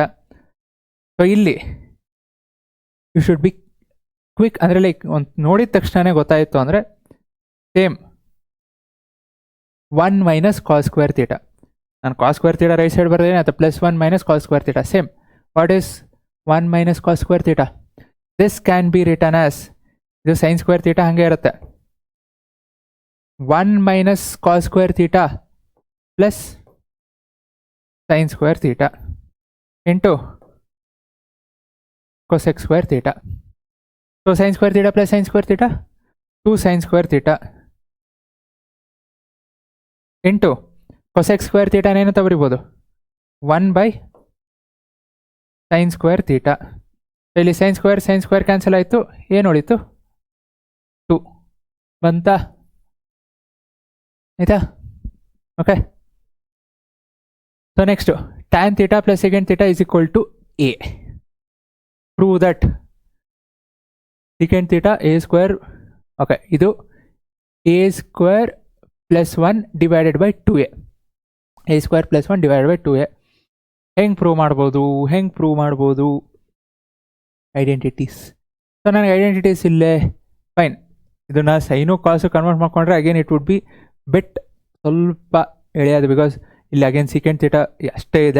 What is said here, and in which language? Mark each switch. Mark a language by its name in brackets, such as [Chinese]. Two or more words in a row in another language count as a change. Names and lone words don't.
[Kannada] ಸೊ ಇಲ್ಲಿ [English] you should be quick, [Kannada] ಅಂದರೆ ಲೈಕ್ ಒಂದು ನೋಡಿದ ತಕ್ಷಣವೇ ಗೊತ್ತಾಯಿತು ಅಂದರೆ [English] same 1 minus cos square theta. [Kannada] ನಾನು [English] cos square theta right side [Kannada] ಬರ್ತೀನಿ, ಅಥವಾ [English] plus 1 minus cos square theta same. what is 1 minus cos square theta. This can be written as, ಇದು sin square theta [Kannada] ಹಂಗೆ ಇರುತ್ತೆ, [English] 1 minus cos square theta plus sin square theta into cosec square theta. So sin square theta plus sin square theta, 2 sin square theta into cosec square theta [Kannada] ಏನಂತ ಬರಿಬೋದು, [English] 1 by sin square theta. [Kannada] ಇಲ್ಲಿ [English] sin square [Kannada] ಕ್ಯಾನ್ಸಲ್ ಆಯಿತು, ಏನು ಉಳಿತು 2 ಬಂತಾ, ಆಯ್ತಾ? [English] okay. so next tan theta plus secant theta is equal to a. Prove that secant theta a square, ಓಕೆ, ಇದು a square plus 1 divided by 2a, a square plus 1 divided by 2a. [Kannada] ಹೆಂಗೆ ಪ್ರೂವ್ ಮಾಡ್ಬೋದು ಐಡೆಂಟಿಟೀಸ್. ಸೊ ನನಗೆ ಐಡೆಂಟಿಟೀಸ್ ಇಲ್ಲೇ, ಫೈನ್, ಇದನ್ನು [English] sine cos convert [Kannada] ಮಾಡ್ಕೊಂಡ್ರೆ [English] again it would be bet [Kannada] ಸ್ವಲ್ಪ ಎಳೆಯೋದು, [English] because [Kannada] ಇಲ್ಲಿ [English] again second theta [Kannada] ಅಷ್ಟೇ ಇದೆ.